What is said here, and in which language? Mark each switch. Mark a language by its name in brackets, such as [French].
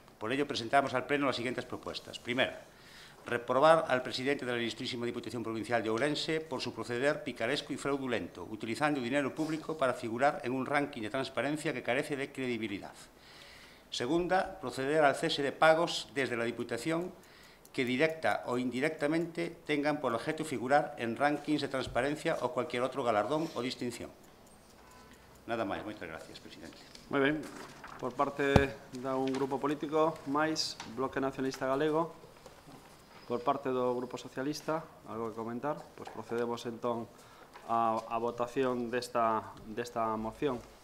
[Spanish] Por ello presentamos al Pleno las siguientes propuestas. Primera, reprobar al presidente de la Ilustrísima Diputación Provincial de Ourense por su proceder picaresco y fraudulento, utilizando dinero público para figurar en un ranking de transparencia que carece de credibilidad. Segunda, proceder al cese de pagos desde la Diputación que directa o indirectamente tengan por objeto figurar en rankings de transparencia o cualquier otro galardón o distinción. [Galician] Nada máis. Moitas gracias, presidente. Moi ben. Por parte de un grupo político, máis Bloque Nacionalista Galego. Por parte do Grupo Socialista, algo que comentar? Pois procedemos entón a votación desta moción.